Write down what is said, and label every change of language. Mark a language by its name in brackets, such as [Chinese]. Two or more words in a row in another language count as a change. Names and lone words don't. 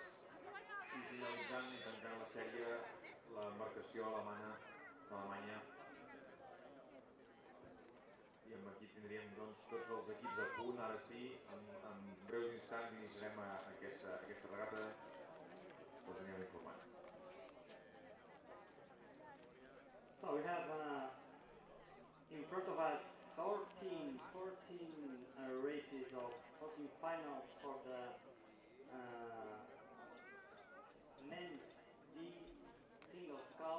[Catalan] I finalitzant i tancant la sèrie, l'embarcació d'Alemanya. I aquí tindríem doncs, tots els equips a punt. Ara sí, en breus instants iniciarem aquesta regata. Us anirem informant. [English] So we have in front of us 14 races of 14 finals for the men's D single scull.